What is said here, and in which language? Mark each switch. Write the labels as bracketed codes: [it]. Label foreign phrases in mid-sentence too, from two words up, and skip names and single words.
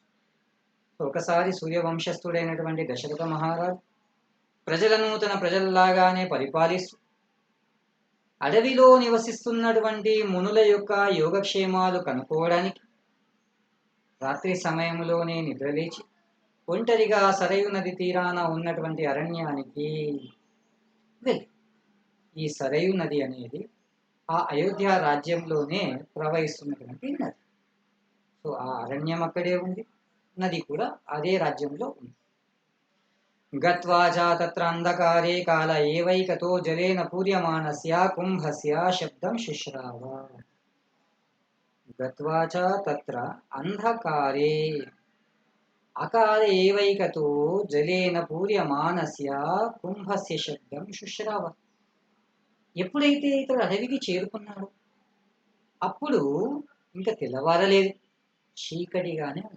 [te] ఒకసారి సూర్యవంశస్థుడైనటువంటి దశరథ మహారాజు ప్రజలను తన ప్రజల్లాగానే పరిపాలిస్తూ అడవిలో నివసిస్తున్నటువంటి మునుల యొక్క యోగక్షేమాలు కనుక్కోవడానికి రాత్రి సమయంలోనే నిద్రలేచి ఒంటరిగా సరయు నది తీరాన ఉన్నటువంటి అరణ్యానికి వెళ్ళి, ఈ సరయు నది అనేది ఆ అయోధ్య రాజ్యంలోనే ప్రవహిస్తున్నటువంటి నది. సో ఆ అరణ్యం అక్కడే ఉంది, నది కూడా అదే రాజ్యంలో ఉంది. [sa] गत्वा च तत्र अन्धकारे काल एवैकतो जलेन पूर्यमानस्य कुम्भस्य शब्दं शुश्राव। गत्वा च तत्र अन्धकारे అకాల ఏవైకతో జలేన పూర్యమానస్య కుంభస్య శబ్దం శుశ్రావ. [te] ఎప్పుడైతే ఇతడు అడవికి చేరుకున్నాడో అప్పుడు ఇంకా తెల్లవారలేదు, చీకటిగానే ఉంది.